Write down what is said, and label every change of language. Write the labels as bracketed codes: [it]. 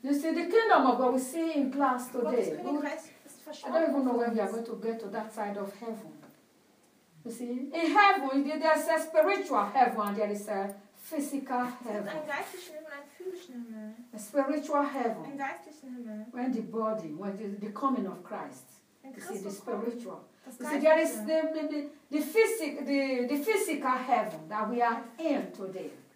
[en] You see, the kingdom of God, we see in glass today. I don't even know when we are going to get to that side of heaven. You see, in heaven, there is a spiritual heaven, there is a physical heaven. [de] Ein geistlichen Himmel, ein physischen Himmel. [en] A spiritual heaven. [de] Ein geistlichen Himmel. [en] When the body, when the coming of Christ. You see, the spiritual. You see, there is the physical heaven that we are in today.